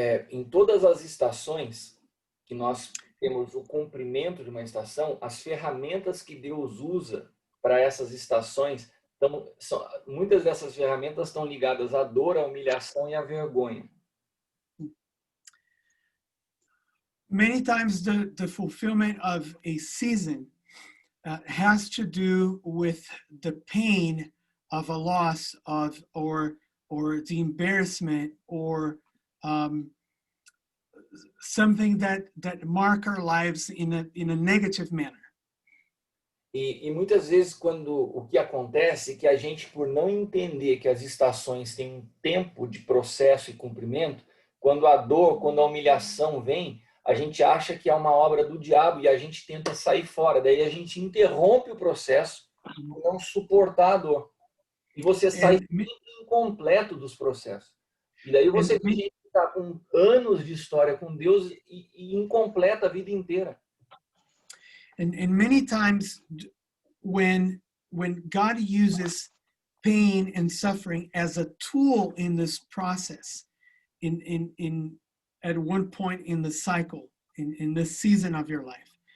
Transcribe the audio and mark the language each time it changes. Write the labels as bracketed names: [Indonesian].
[Portuguese] Em todas as estações que nós temos o cumprimento de uma estação, as ferramentas que Deus usa para essas estações, muitas dessas ferramentas estão ligadas à dor, à humilhação e à vergonha. [English] Many times the fulfillment of a season has to do with the pain of a loss of or the embarrassment or something that mark our lives in a negative manner. [Portuguese] E muitas vezes quando o que acontece é que a gente, por não entender que as estações têm um tempo de processo e cumprimento, quando a dor, quando a humilhação vem, a gente acha que é uma obra do diabo e a gente tenta sair fora. Daí a gente interrompe o processo por não suportar a dor. E você sai incompleto dos processos. E daí você tem gente que está com anos de história com Deus e incompleta a vida inteira. [English] And many times when God uses pain and suffering as a tool in this process, at one point in the cycle, in this season of your life,